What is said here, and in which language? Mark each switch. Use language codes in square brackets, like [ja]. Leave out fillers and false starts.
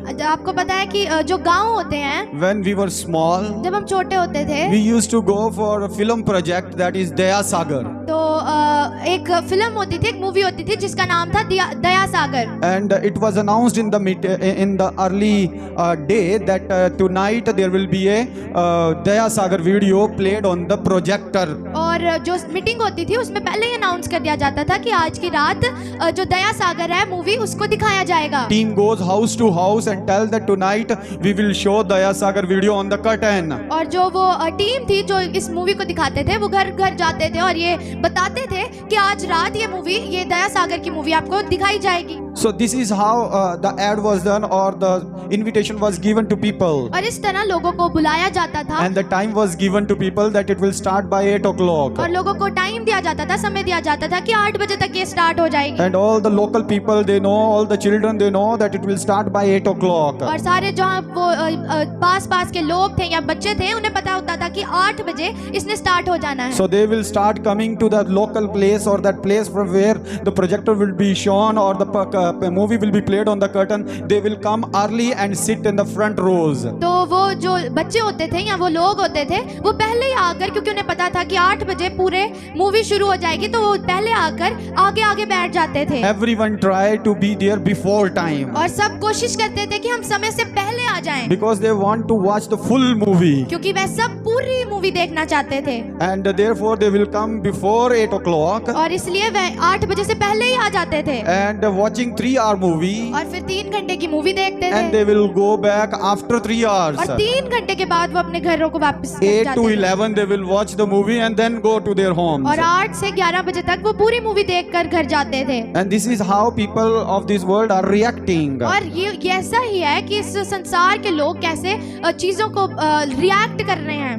[hi] आपको पता है कि जो गांव होते हैं, [en] when we were small, [hi] जब हम छोटे होते थे, [en] we used to go for a film project that is Daya Sagar. [hi] तो एक फिल्म होती थी, एक मूवी होती थी जिसका नाम था दया सागर। [en] And it was announced in the early day that tonight there will be a Daya Sagar video played on the projector. [hi] और जो मीटिंग होती थी उसमें पहले ही अनाउंस कर दिया जाता था कि आज की रात जो दया सागर है मूवी उसको दिखाया जाएगा। [en] Team goes house to house and tell that tonight we will show Daya Sagar video on the curtain. [hi] और जो वो टीम थी जो इस मूवी को दिखाते थे वो घर घर जाते थे और ये बताते थे कि आज रात ये दया सागर की मूवी आपको दिखाई जाएगी। [en] So this is how the ad was done or the invitation was given to people. [hi] और इस तरह लोगों को बुलाया जाता था। [en] And the time was given to people that it will start by 8 o'clock. [hi] और लोगों को टाइम दिया जाता था, समय दिया जाता था कि 8 बजे तक ये स्टार्ट हो जाएगी। [en] And all the local people they know, all the children they know that it will start by 8 o'clock. [hi] और सारे जहाँ वो पास के लोग थे या बच्चे थे उन्हें पता होता था कि 8 बजे इसने स्टार्ट हो जाना है। [en] So they will start coming to that local place or that place from where the projector will be shown or the movie will be played on the curtain, they will come early and sit in the front rows. [hi] तो वो जो बच्चे होते थे या वो लोग होते थे वो पहले ही आकर, क्योंकि उन्हें पता था कि 8 बजे पूरे मूवी शुरू हो जाएगी, तो वो पहले आकर आगे आगे बैठ जाते थे। [en] Everyone try to be there before time [hi] और सब कोशिश करते थे कि हम समय से पहले आ जाएं, [en] because they want to watch the full movie, [hi] क्योंकि वह सब पूरी मूवी देखना चाहते थे। [en] and therefore they will come before 8 o'clock [hi] और इसलिए वह 8 बजे से पहले ही आ जाते थे [en] and watching 3-hour movie, [hi] और फिर 3 घंटे की मूवी देखते [en] and [hi] थे [en] they will go back after 3 hours. [hi] और 3 घंटे के बाद वो अपने घरों को वापस [en] 8 [hi] जाते [en] to [hi] थे। [en] 11 they will watch the movie and then go to their homes. [hi] और 8 से 11 बजे तक वो पूरी मूवी देखकर घर जाते थे। [en] And this is how people of this world are reacting. [hi] और ये ऐसा ही है कि इस संसार के लोग कैसे चीजों को रिएक्ट कर रहे हैं।